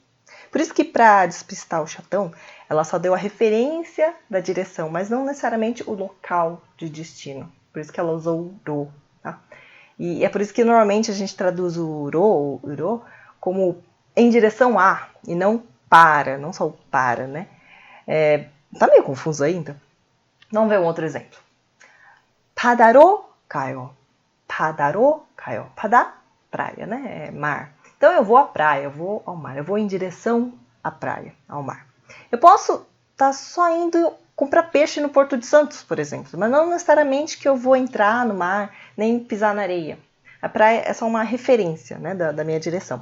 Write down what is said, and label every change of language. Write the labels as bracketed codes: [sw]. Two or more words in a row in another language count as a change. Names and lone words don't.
[pt] Por isso que para despistar o chatão, ela só deu a referência da direção, mas não necessariamente o local de destino. Por isso que ela usou 로. Tá? E é por isso que normalmente a gente traduz o ro ou uro como em direção a e não para, não só o para, né? Tá meio confuso ainda? Vamos ver um outro exemplo. [ko] 바다로 가요. 바다로 가요. 바다, [pt] praia, né? É mar. Então eu vou à praia, eu vou ao mar, eu vou em direção à praia, ao mar. Eu posso estar só indo comprar peixe no Porto de Santos, por exemplo, mas não necessariamente que eu vou entrar no mar, nem pisar na areia. A praia é só uma referência, né, da minha direção.